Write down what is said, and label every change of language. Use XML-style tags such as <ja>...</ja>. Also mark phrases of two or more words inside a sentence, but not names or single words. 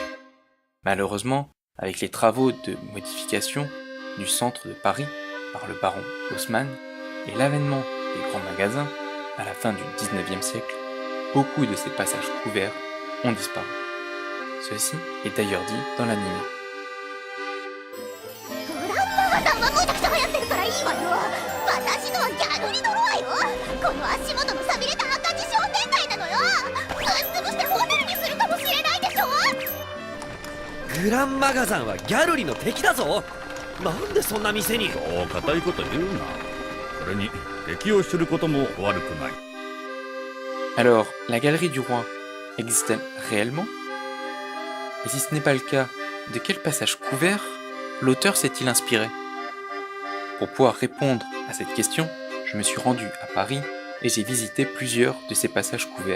<fr>Malheureusement, avec les travaux de modification du centre de Paris par le baron Haussmann et l'avènement des grands magasins à la fin du 19e siècle, beaucoup de ces passages couverts ont disparu. Ceci est d'ailleurs dit dans l'anime.</fr> <ja>グランママさんが無茶苦茶流行ってるからいいわよ。私のはギャルリドロワよ。この足元の寂れた赤字商店街なのよ。ぶっ潰してホテルにするかもしれないでしょ。グランマガザンはギャルリの敵だぞ。なんでそんな店に。そう固いこと言うな。それに敵を知ることも悪くない。</ja> <fr>Alors, la galerie du roi existe-t-elle réellement? Et si ce n'est pas le cas, de quel passage couvert l'auteur s'est-il inspiré? Pour pouvoir répondre à cette question, je me suis rendu à Paris et j'ai visité plusieurs de ces passages couverts.</fr>